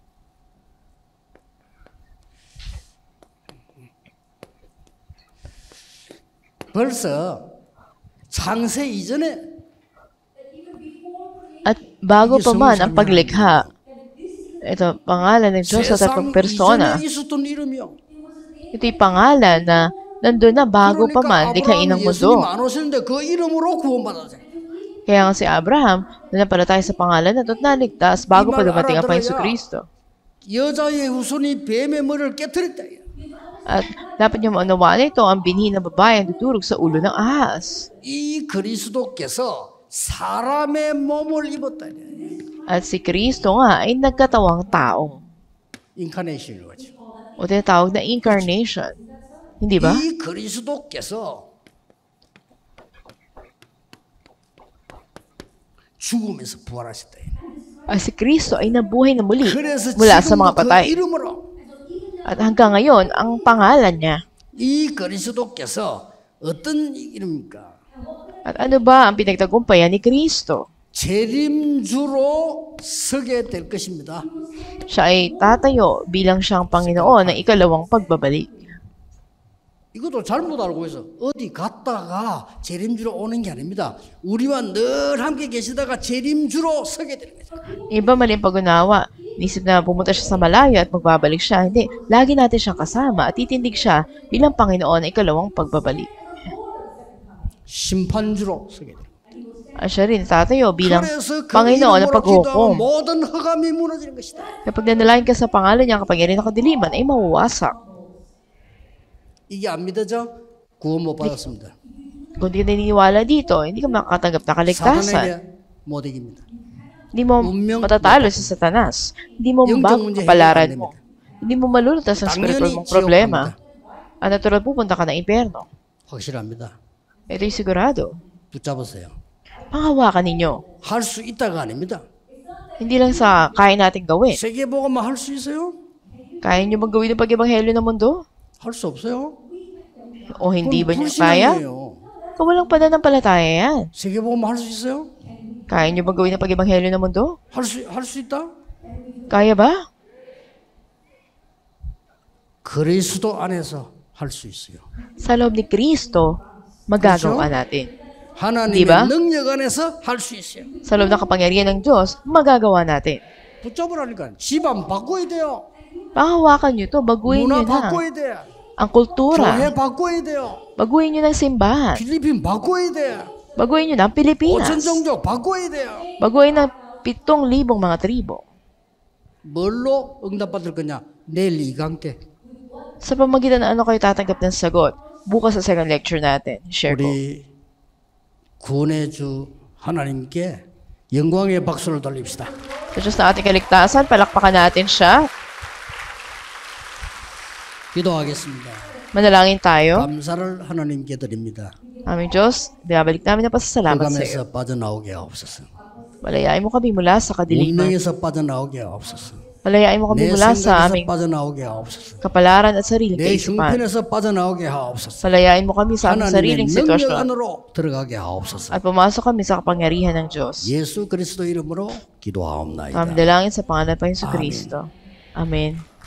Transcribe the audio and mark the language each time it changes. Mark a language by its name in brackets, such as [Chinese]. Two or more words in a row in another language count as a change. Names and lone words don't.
[Korean] 벌써 창세 이전에 [Filipino] At bago pa man ang paglikha, ito, pangalan ng Diyos sa tatlong [Korean] 세상 [Filipino] persona. [Korean] 이전에 있었던 이름이요. [Filipino] Ito yung pangalan na nandun na bago pa man likhain ng [Korean] 아브라함 예수님 [Filipino] mundo. [Korean] 안 오시는데 그 이름으로 구원받았어요. [Filipino] Kaya nga si Abraham, nanampalataya sa pangalan na ito at naligtas bago pa dumating ang Panginoon Kristo. [Korean] 여자의 후손이 뱀의 머리를 깨뜨렸다. [Filipino] At dapat niyo maunawaan ito, ang binhi ng babae ang dudurog sa ulo ng ahas. [Korean] 이 그리스도께서 사람의 몸을 입었다. [Filipino] At si Kristo nga ay nagkatawang tao. [Korean] 인카네이션인 거죠. [Filipino] O tinatawag na incarnation. Hindi ba? [Korean] 이 그리스도께서 죽음에서 부활하셨다. [Filipino] At si Kristo ay nabuhay na muli [Korean] 그래서 [Filipino] mula sa mga [Korean] 지금도 그 [Filipino] patay. [Korean] 이름으로 [Filipino] At hanggang ngayon, ang pangalan niya. [Korean] 이 그리스도께서 어떤 이름입니까? [Filipino] At ano ba ang pinagtagumpayan ni Kristo? [Korean] 재림주로 서게 될 것입니다. [Filipino] Siya ay tatayo bilang siyang Panginoon ng ikalawang pagbabalik. [Korean] 이것도 잘못 알고 있어. 어디 갔다가 재림주로 오는 게 아닙니다. 우리와 늘 함께 계시다가 재림주로 서게 되는 거죠. [Filipino] Iba maling pag-unawa. Nisip na pumunta siya sa malayo at magbabalik siya. Hindi. Lagi natin siyang kasama at titindig siya bilang Panginoon ng ikalawang pagbabalik. [Korean] 심판주로 서게 됩니다. [Filipino] At siya rin tatayo bilang [Korean] 그래서 그 [Filipino] Panginoon ng [Korean] 이름으로 기도하면 [Filipino] paghukom. [Korean] 모든 흑암이 무너지는 것이다. [Filipino] Kapag nanalangin ka sa pangalan niya, ang kapangyarihan ng kadiliman ay mawawasak. [Korean] 이게 안 믿어져? 구원 못 받았습니다. [Filipino] Kung di ka naniniwala dito, hindi ka makakatanggap na kaligtasan. [Korean] 사탄에게 못 이깁니다. [Filipino] Hindi mo matatalo sa Satanas. Hindi mo [Korean] 영적 [Filipino] mabago [Korean] 문제 [Filipino] kapalaran [Korean] 해결 안 [Filipino] mo. Hindi mo malulutas ang spiritual [Korean] 당연히 [Filipino] mong [Korean] 지옥 [Filipino] problema. [Korean] 갑니다. [Filipino] Ang natural pupunta ka ng impyerno. [Korean] 확실합니다. [Filipino] Ito'y sigurado. [Korean] 붙잡으세요. [Filipino] Panghawakan ninyo. [Korean] 할 수 있다가 아닙니다. [Filipino] Hindi lang sa kaya natin gawin. [Korean] 세계복음만 할 수 있어요? [Filipino] Kaya nyo bang gawin ang pag-ebanghelyo ng mundo? [Korean] 할 수 없어요. [Filipino] O hindi ba [Korean] 그건 [Filipino] nyo kaya? [Korean] 불신앙이에요. [Filipino] Kung walang pananampalataya yan. [Korean] 세계복음만 할 수 있어요? [Filipino] Kaya nyo bang gawin ang pag-ebanghelyo ng mundo? [Korean] 할 수 있다? [Filipino] Kaya ba? [Korean] 그리스도 안에서 할 수 있어요. [Filipino] Sa loob ni Kristo, magagawa natin. [Korean] 하나님의 [Filipino] Diba? [Korean] 능력 안에서 할 수 있어요. [Filipino] Sa loob ng kapangyarihan ng Diyos, magagawa natin. [Korean] 붙잡으라니까. 집안 바꿔야 돼요. [Filipino] Panghawakan nyo to, baguhin [Korean] 문화 [Filipino] nyo na. [Korean] 바꿔야 돼. [Filipino] Ang kultura, [Korean] 교회 바꿔야 돼요. [Filipino] baguhin nyo ng simbahan. [Korean] 필리핀 바꿔야 돼. [Filipino] Baguhin nyo ng Pilipinas. [Korean] 5천 종족 바꿔야 돼요. [Filipino] Baguhin ng 7,000 mga tribo. [Korean] 뭘로 응답받을 거냐? 내일 이강께 [Filipino] Sa pamagitan ng ano kayo tatanggap ng sagot? Bukas sa [English] second lecture [Filipino] natin. Share ko. [Korean] 우리 구원의 주 하나님께 영광의 박수를 돌립시다. [Filipino] Sa Diyos na ating kaligtasan, palakpakan natin siya. [Korean] 기도하겠습니다. [Filipino] Manalangin tayo. [Korean] 감사를 하나님께 드립니다. [Filipino] Aming Diyos, binabalik namin ang pasasalamat sa iyo. [Korean] 흑암에서 빠져나오게 하옵소서. [Filipino] Malayain mo kami mula sa kadiliman. [Korean] 운명에서 빠져나오게 하옵소서. [Filipino] Malayain mo kami [Korean] 내 [Filipino] mula sa [Korean] 생각에서 [Filipino] aming [Korean] 빠져나오게 하옵소서. [Filipino] kapalaran at sariling [Korean] 내 [Filipino] kaisipan. [Korean] 형편에서 빠져나오게 하옵소서. [Filipino] Malayain mo kami sa aming [Korean] 하나님의 [Filipino] sariling [Korean] 능력 [Filipino] sitwasyon [Korean] 안으로 들어가게 하옵소서. [Filipino] at pumasok kami sa kapangyarihan ng Diyos. [Korean] 예수 그리스도 이름으로 기도하옵나이다. [Filipino] Kami dalangin sa pangalan pa Yesu Amen. Kristo. Amen.